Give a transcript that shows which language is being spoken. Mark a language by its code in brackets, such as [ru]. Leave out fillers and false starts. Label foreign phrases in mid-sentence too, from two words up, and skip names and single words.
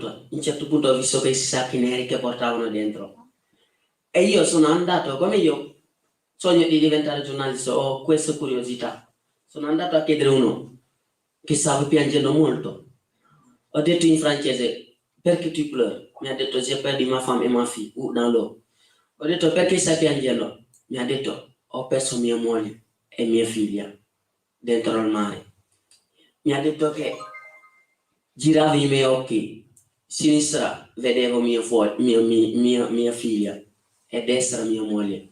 [it] A un certo punto ho visto questi sacchi neri che portavano dentro e io sono andato, come io sogno di diventare giornalista, ho questa curiosità, sono andato a chiedere uno che stava piangendo molto. Ho detto in francese, perché [fr] tu pleures? [it] Mi ha detto, [fr] j'ai perdu ma femme et ma fille dans l'eau. [it] Ho detto, perché stai piangendo? Mi ha detto, ho perso mia moglie e mia figlia dentro al mare. Mi ha detto che giravo i miei occhi, sinistra vedevo mia figlia e destra mia moglie.